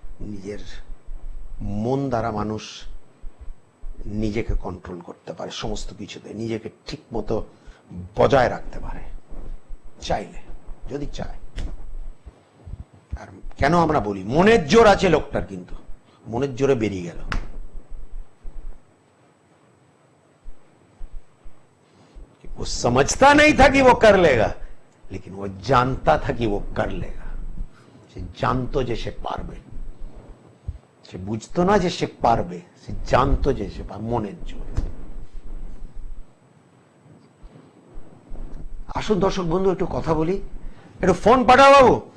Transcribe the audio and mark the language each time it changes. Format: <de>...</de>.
<bn>নিজের মন দ্বারা মানুষ নিজেকে কন্ট্রোল করতে পারে, সমস্ত কিছুতে নিজেকে ঠিক মতো বজায় রাখতে পারে, চাইলে, যদি চায়। আর কেন আমরা বলি মনের জোর আছে লোকটার, কিন্তু মনের জোরে বেরিয়ে গেল।</bn> <hi>वो समझता नहीं था कि वो कर लेगा, लेकिन वो जानता था कि वो कर लेगा।</hi> <bn>সে জানতো যে সে পারবে, সে বুঝতো না যে সে পারবে, সে জানতো যে সে মনের জোর। আসুন দর্শক বন্ধু একটু কথা বলি, একটু ফোন পাঠাও বাবু।</bn>